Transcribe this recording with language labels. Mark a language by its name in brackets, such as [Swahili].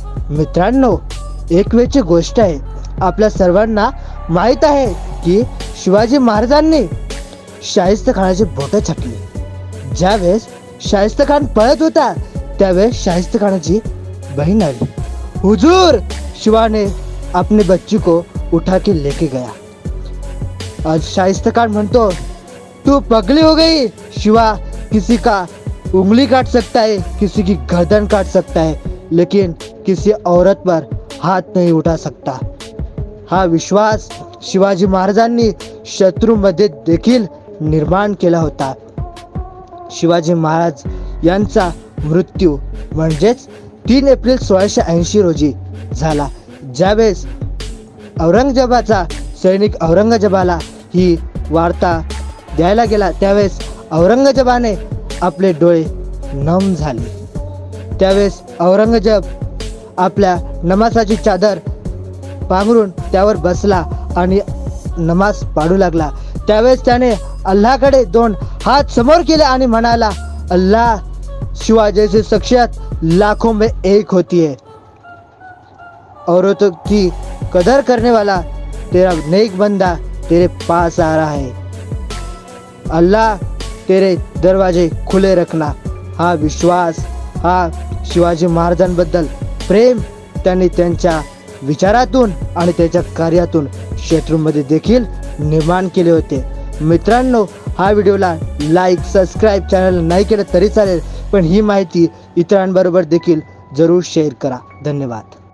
[Marathi] मित्रांनो, एक वेळची गोष्ट आहे. आपल्या सर्वांना माहीत आहे की शिवाजी महाराजांनी शाहिस्तेखानाची बोटं छाटली. ज्यावेळेस शाहिस्तेखान पळत होता त्यावेळेस शाहिस्तेखानाची बहीण आली. [Hindi] हुजूर, शिवा ने अपने बच्ची को उठा के लेके गया. [Marathi] आज शाहिस्तेखान म्हणतो, [Hindi] तू पगली हो गई. शिवा किसी का उंगली काट सकता है, किसी की गर्दन काट सकता है, लेकिन किसी औरत पर हाथ नहीं उठा सकता. [Marathi] हा विश्वास शिवाजी महाराजांनी शत्रूमध्ये देखील निर्माण केला होता. शिवाजी महाराज यांचा मृत्यू म्हणजेच 3 एप्रिल 1680 रोजी झाला. ज्यावेळेस औरंगजेबाचा सैनिक औरंगजेबाला ही वार्ता द्यायला गेला त्यावेळेस औरंगजेबाने आपले डोळे नम झाले. त्यावेळेस औरंगजेब आपल्या नमाजाची चादर पांघरून त्यावर बसला आणि नमाज पाडू लागला. त्यावेळेस त्याने अल्लाहकडे 2 हात समोर केले आणि म्हणाला, [Hindi] अल्लाह, शिवा जैसी शख्सियत लाखों में एक होती है. औरतों की कदर करने वाला तेरा नेक बंदा तेरे पास आ रहा है. अल्लाह, तेरे दरवाजे खुले रखना. [Marathi] हा विश्वास, हा शिवाजी महाराजांबद्दल प्रेम त्यांनी त्यांच्या विचारातून आणि त्याच्या कार्यातून शत्रूमध्ये देखील निर्माण केले होते. मित्रांनो, हा व्हिडिओला लाईक सबस्क्राईब चॅनल नाही केलं तरी चालेल, पण ही माहिती इतरांबरोबर देखील जरूर शेअर करा. धन्यवाद.